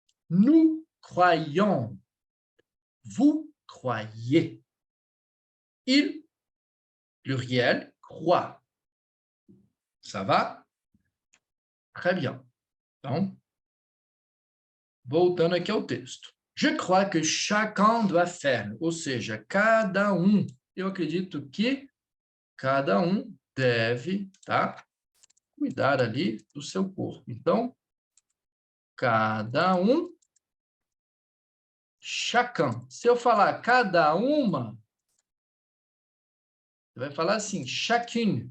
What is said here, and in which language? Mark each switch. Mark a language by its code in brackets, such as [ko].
[fr] Nous croyons. Vous croyez. Il, pluriel, croit. Ça va? Très bien. [pt] Então, voltando aqui ao texto. [fr] Je crois que chacun doit faire, [pt] ou seja, cada um. Eu acredito que cada um deve, tá? Cuidar ali do seu corpo. Então, cada um, chacun. Se eu falar cada uma, você vai falar assim, chacune.